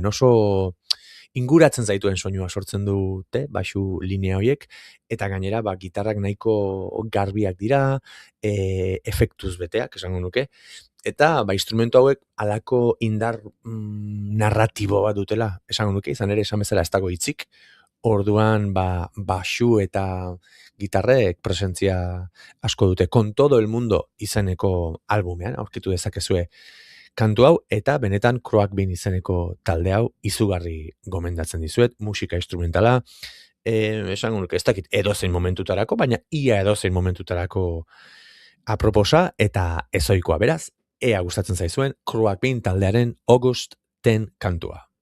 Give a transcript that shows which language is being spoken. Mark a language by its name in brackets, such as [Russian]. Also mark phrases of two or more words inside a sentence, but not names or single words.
[Basque] Oso inguratzen zaituen soinua sortzen dute baxu linea horiek, eta gainera gitarrak nahiko garbiak dira, efektuz beteak esango nuke, eta instrumentu hauek alako indar narratibo bat dutela esango nuke, izan ere esan bezala ez dago hitzik, orduan baxu eta gitarrek presentzia asko dute. Con todo el mundo izeneko albumean aurkitu dezakezue kantu hau, eta benetan Croak Bean izeneko talde hau izugarri gomendatzen dizuet, musika instrumentala, esango nuke ez dakit edozein momentutarako, baina ia edozein momentutarako aproposa eta ezoikoa, beraz, ea gustatzen zaizuen Croak Bean taldearen August 10 kantua.